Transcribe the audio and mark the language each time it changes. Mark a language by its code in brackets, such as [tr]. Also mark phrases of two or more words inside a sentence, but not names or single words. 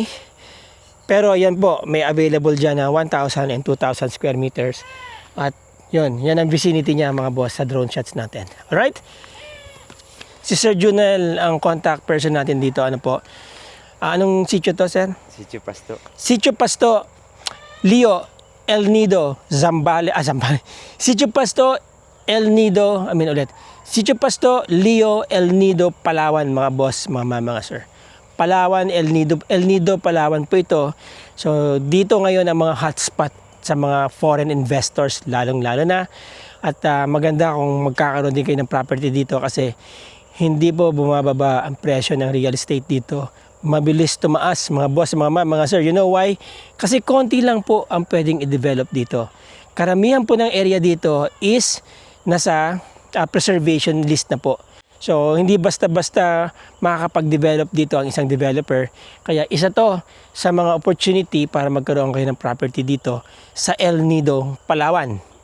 [tl] Pero yan po, may available dyan na 1,000 and 2,000 [en] square meters. [tl] At yun, yan ang vicinity niya mga boss sa [en] drone shots [tl] natin. Alright? Si Sir Junel ang contact person natin dito. Ano po? Anong sitio to, sir? Sitio Pasto. Sitio Pasto, Leo, El Nido, Zambales. Sitio Pasto, El Nido, Sitio Pasto, Leo, El Nido, Palawan, mga boss, mga sir. Palawan, El Nido, Palawan po ito. So, dito ngayon ang mga hotspot sa mga [en] foreign investors, [tl] lalong-lalo na. At maganda kung magkakaroon din kayo ng property dito kasi hindi po bumababa ang presyo ng [en] real estate [tl] dito. Mabilis tumaas, mga boss, mga sir. [en] You know why? [tl] Kasi konti lang po ang pwedeng i-develop dito. Karamihan po ng area dito is nasa [en] preservation list [tl] na po. So, hindi basta-basta makakapag-develop dito ang isang developer. Kaya isa to sa mga opportunity para magkaroon kayo ng property dito sa El Nido, Palawan.